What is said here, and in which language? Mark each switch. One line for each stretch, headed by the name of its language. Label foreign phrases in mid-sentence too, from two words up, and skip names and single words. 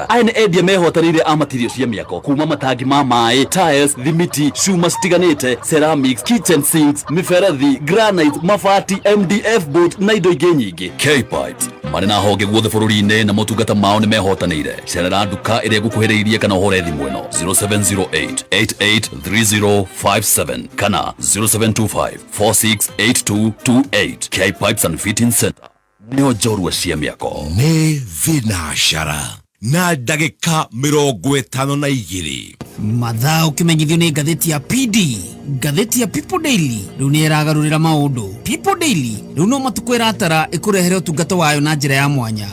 Kikuyu: Aya nĩ endia mehotanĩire a material cia mĩako kuma matangi ma maĩ, tiles, thimiti, cuma citiganĩte, ceramics,
English: kitchen sinks,
Kikuyu: mĩberethi, granite, mabati,
English: MDF board
Kikuyu: na indo ingĩ nyingĩ. K-Pipes marĩ na honge guothe bũrũri-inĩ na motungata mao nĩ mehotanĩire. Cerera nduka ĩrĩa ĩgũkuhĩrĩirie kana ũhũre thimũ ĩno 0708883057 kana 0725468228. K-Pipes and Fitting Center nĩo njorua cia mĩako. Nĩ thinashara na ndagĩka 52. Mathaa ũkĩmenyithio nĩ ngathĩti ya PD. Ngathĩti ya People Daily rĩu nĩ ĩragarũrĩra maũndũ. People Daily rĩu no matukũ ĩratara ĩkũrehere ũtungata wayo na njĩra ya mwanya.